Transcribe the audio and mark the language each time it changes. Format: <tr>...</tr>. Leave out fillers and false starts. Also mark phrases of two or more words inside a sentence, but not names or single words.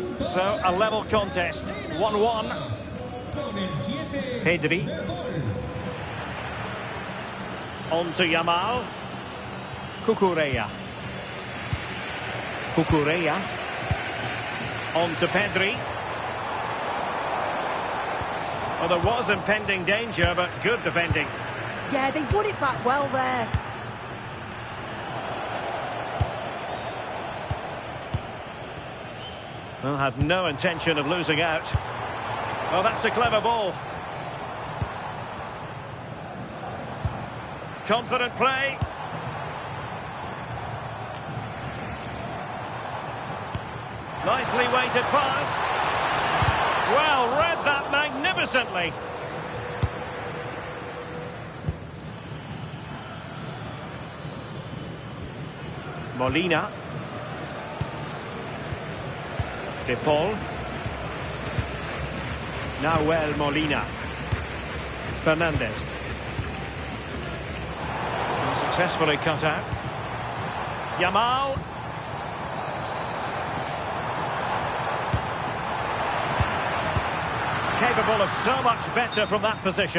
<en>So, a level contest. 1-1.</en> <es>Con el 7 Pedri. de Paul.</es> <en>On to Yamal. Cucurella. Cucurella. On to Pedri. Well, there was impending danger, but good defending. Yeah, they put it back well there. Well, had no intention of losing out. Well, that's a clever ball. Confident play. Nicely weighted pass. Well, read that magnificently. Molina. De Paul. Nahuel Molina. Fernandez. Successfully cut out. Yamal. Capable of so much better from that position.</en>